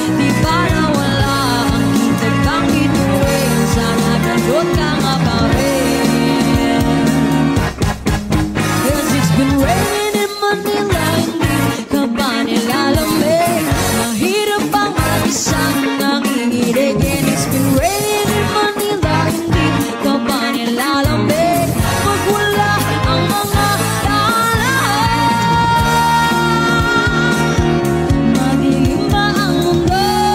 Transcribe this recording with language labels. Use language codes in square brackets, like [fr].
[tl] Di ba nawala ang kitag kang bituin? Sana ganun ka nga pa rin. [en] 'Cause it's been raining in Manila, [tl] hindi ka ba nilalamig? Mahirap bang mag-isang nanginginig? [en] And it's been raining in Manila, [tl] hindi ka ba nilalamig? Pag wala ang mga tala, madilim na ang mundo.